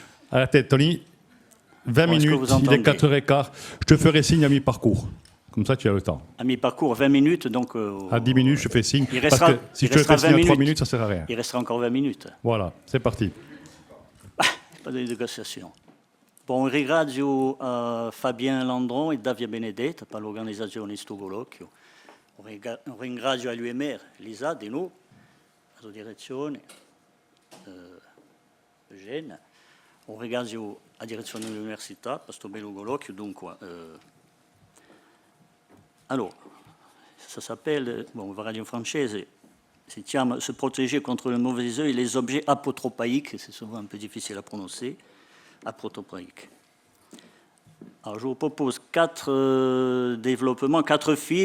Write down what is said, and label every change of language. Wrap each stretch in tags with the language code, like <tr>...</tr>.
<fr>À la tête, Tony. 20 minutes, il est 4h15. Je te ferai signe à mi-parcours. Comme ça, tu as le temps. À mi-parcours, 20 minutes, donc... à 10 minutes, je fais signe. Parce que si je te fais signe à 3 minutes, ça ne sert à rien. Il restera encore 20 minutes. Voilà, c'est parti. Pas de négociation.</fr> <it>Bon, ringrazio Fabien Landron e Davia Benedetta per l'organizzazione di questo colloquio. Ringrazio a l'UMR, Lisa, di noi, la sua direzione, Eugène. Ringrazio la direzione dell'università per questo bello colloquio. Dunque, allora,</it> <fr>ça s'appelle, bon, on va dire en français,</fr> <it>si chiama</it> <fr>se protéger contre le mauvais œil, les objets apotropaïques, c'est souvent un peu difficile à prononcer, apotropaïques. Alors, je vous propose 4 développements, 4 fils.</fr>